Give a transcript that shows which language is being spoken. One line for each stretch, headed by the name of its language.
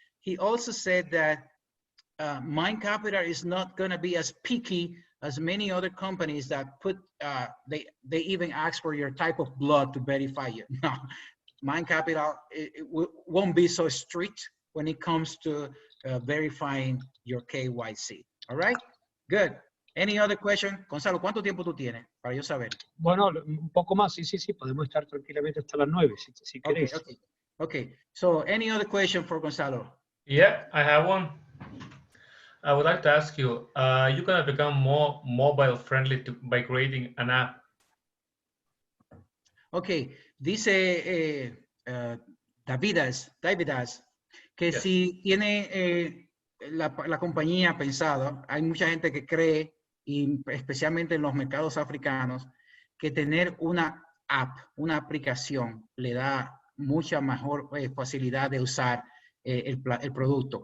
English: He also said that MindCapital is not going to be as picky as many other companies that put, they even ask for your type of blood to verify you. No, MindCapital, it won't be so strict when it comes to verifying your KYC. All right, good. Any other question?
Spanish: Gonzalo, ¿cuánto tiempo tú tienes para yo saber? Bueno, un poco más, sí, podemos estar tranquilamente hasta las 9, si queréis.
English: Okay, so any other question for Gonzalo? Yeah, I have one. I would like to ask you, you're going to become more mobile friendly by creating an app.
Spanish: Okay, dice Davidas, que
English: yes,
Spanish: si tiene la compañía pensado, hay mucha gente que cree, y especialmente en los mercados africanos, que tener una app, una aplicación, le da mucha mejor facilidad de usar el producto.